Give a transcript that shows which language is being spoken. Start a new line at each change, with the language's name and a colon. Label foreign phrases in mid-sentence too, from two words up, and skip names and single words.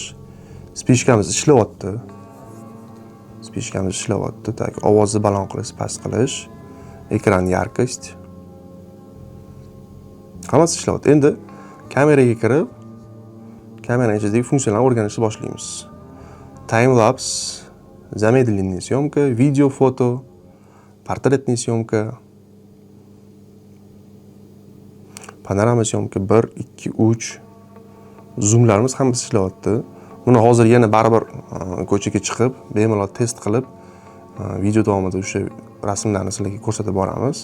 Uzbek: Spishkamiz ishlayapti. Tak, ovozni baland qilish, past qilish, ekran yarkost. Hammasi ishlayapti. Endi kameraga kirib, kamera ichidagi funksiyalarni o'rganishni boshlaymiz.
English: Time lapse,
Russian: замедленная съемка, video, foto, portretная съемка, panorama съемка 1, 2, 3.
Uzbek: Zoomlarimiz hammasi ishlayapti. Buni hozir yana baribir ko'chaga chiqib, bemalol test qilib, video davomida o'sha rasmlarni sizlarga ko'rsatib boramiz.